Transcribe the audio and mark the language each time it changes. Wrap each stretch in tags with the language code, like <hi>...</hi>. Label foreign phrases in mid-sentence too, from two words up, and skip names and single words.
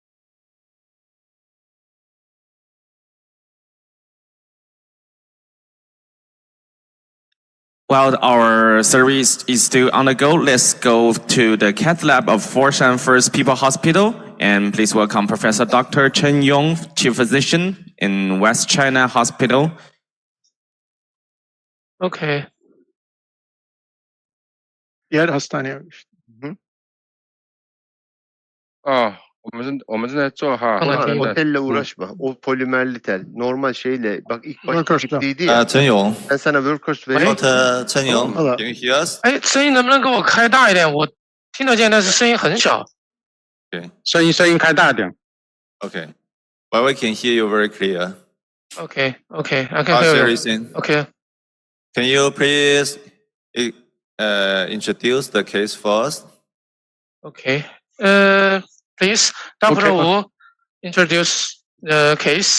<en>While our service is still on the go, let's go to the cath lab of Foshan First People Hospital, and please welcome Professor Dr. Chen Yong, Chief Physician in West China Hospital.</en> <tr>Okay. Diğer hastane.</tr> <zh>我们正在做哈。</zh> <tr>O telle uğraşma. O polimerli tel. Normal şeyle. Bak ilk başta gittiydi ya. 陈勇 Ben sana workhorse vereyim.</tr> <en>，Dr. 陈勇 Hello. ，Can you hear us？</en> <zh>哎，声音能不能给我开大一点？我听得见，但是声音很小。声音开大一点。</zh> <en>Okay. But we can hear you very clear. Okay, I can hear you. Listen. Okay. Can you please introduce the case first? Okay. Please, Dr. Wu, introduce the case.</en>